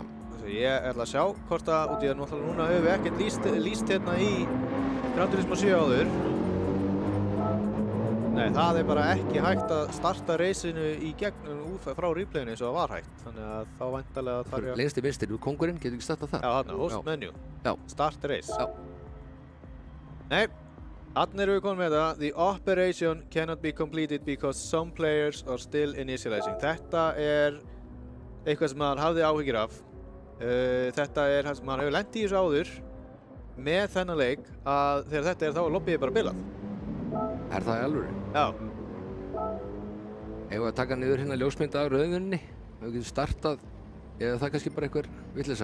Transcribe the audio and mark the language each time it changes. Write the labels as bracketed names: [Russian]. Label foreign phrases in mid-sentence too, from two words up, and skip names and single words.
[Icelandic] Ég ætla að sjá hvort að, út í að náttúrulega núna höfum við ekkert lýst hérna í Gran Turismo 7 áður. Nei, það er bara ekki hægt að starta reysinu í gegn frá replayinu eins og það var hægt. Þannig að þá væntanlega þarf ég að... Lengst í vinstri, konkurinn, getur ekki startað það? Já, þarna, [English] host menu. [Icelandic] Já. [English] Start race. [Icelandic] Já. Nei, þarna erum við komin með það. [English] The operation cannot be completed because some players are still initializing. [Icelandic] Þetta er eitthvað sem maður hafði áhyggjur af. Þetta er það sem maður hefur lent í þessu áður með þennan leik að þegar þetta er þá er lobbyið bara bilað. Er það í alvöru? Já. Ef við að taka niður hérna ljósmynd af rauðunni, ef við getum startað, eða það kannski bara einhver vitleysa?